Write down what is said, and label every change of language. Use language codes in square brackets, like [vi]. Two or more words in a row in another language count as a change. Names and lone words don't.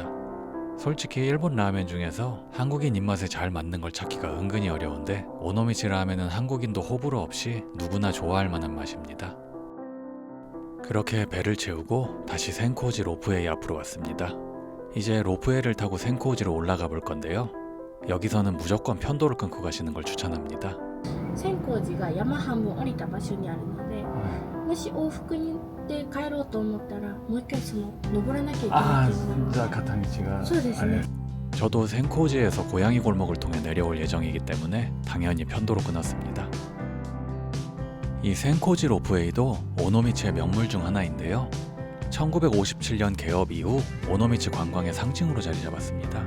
[ko] 솔직히 일본 라멘 중에서 한국인 입맛에 잘 맞는 걸 찾기가 은근히 어려운데 오노미치 라멘은 한국인도 호불호 없이 누구나 좋아할 만한 맛입니다. 그렇게 배를 채우고 다시 센코지 로프웨이 앞으로 왔습니다. 이제 로프웨이를 타고 센코지로 올라가 볼 건데요. 여기서는 무조건 편도를 끊고 가시는 걸 추천합니다. [ja] 千光寺が山半分降りた場所にあるので、もし往復で帰ろうと思ったらもう一回その登らなきゃいけないっていうのが 가타미치가. そうですね。 [ko] 저도 센코지에서 고양이 골목을 통해 내려올 예정이기 때문에 당연히 편도로 끊었습니다. 이 센코지 로프웨이도 오노미치의 명물 중 하나인데요. 1957년 개업 이후 오노미치 관광의 상징으로 자리 잡았습니다.